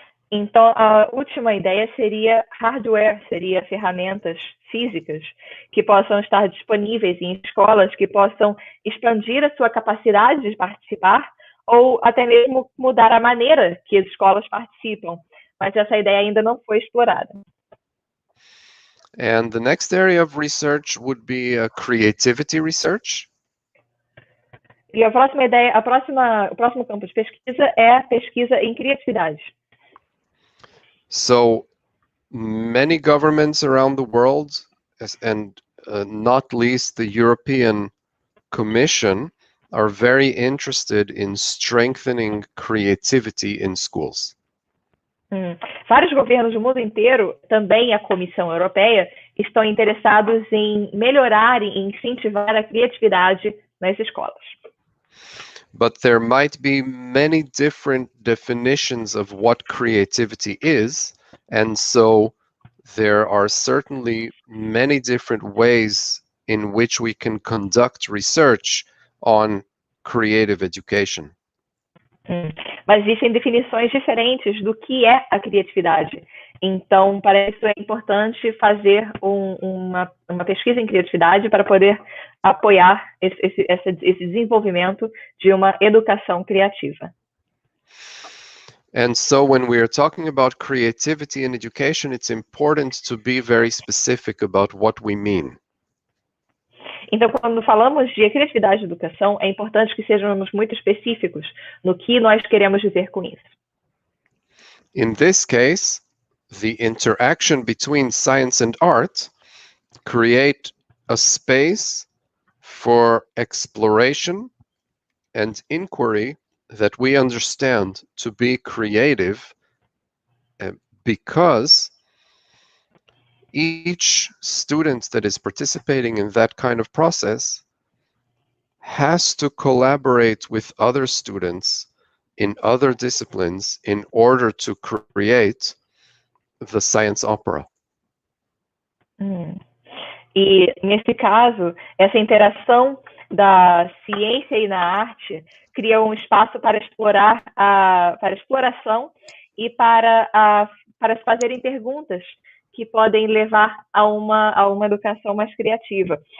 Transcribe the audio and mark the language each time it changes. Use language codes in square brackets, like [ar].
[pt] Então, a última ideia seria hardware, seria ferramentas físicas que possam estar disponíveis em escolas, que possam expandir a sua capacidade de participar ou até mesmo mudar a maneira que as escolas participam. Mas essa ideia ainda não foi explorada. [en] And the next area of research would be creativity research. [pt] E a próxima ideia, o próximo campo de pesquisa é a pesquisa em criatividade. [en] So many governments around the world, and not least the European Commission, are very interested in strengthening creativity in schools. [pt] Vários governos do mundo inteiro, também a Comissão Europeia, estão interessados em melhorar e incentivar a criatividade nas escolas. [en] But there might be many different definitions of what creativity is, and so there are certainly many different ways in which we can conduct research on creative education. [pt] Mas existem definições diferentes do que é a criatividade. Então, para isso é importante fazer uma pesquisa em criatividade para poder apoiar esse desenvolvimento de uma educação criativa. [en] And so when we are talking about creativity in education, it's important to be very specific about what we mean. [pt] Então, quando falamos de criatividade e educação, é importante que sejamos muito específicos no que nós queremos dizer com isso. [en] In this case, the interaction between science and art create a space for exploration and inquiry that we understand to be creative, because each student that is participating in that kind of process has to collaborate with other students in other disciplines in order to create the science opera. [pt] E, nesse caso, essa interação da ciência e na arte cria um espaço para explorar para exploração e para se fazerem perguntas que podem levar a uma educação mais criativa.